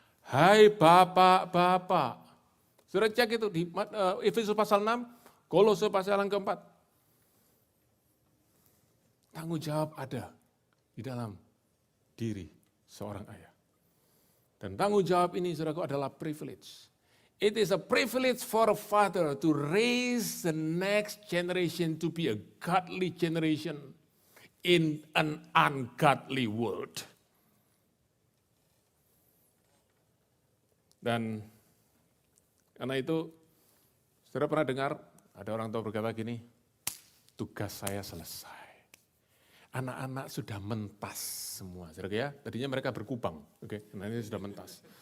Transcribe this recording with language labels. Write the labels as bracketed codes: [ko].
[id] Hai bapak-bapak. Sudah cek itu di Efesus pasal 6, Kolose pasal yang keempat. Tanggung jawab ada di dalam diri seorang ayah. Dan tanggung jawab ini saudaraku adalah privilege. [en] It is a privilege for a father to raise the next generation to be a godly generation in an ungodly world. [id] Dan karena itu, saudara pernah dengar ada orang tua berkata gini, tugas saya selesai. Anak-anak sudah mentas semua, saudara ya. Tadinya mereka berkubang, oke, nah ini sudah mentas.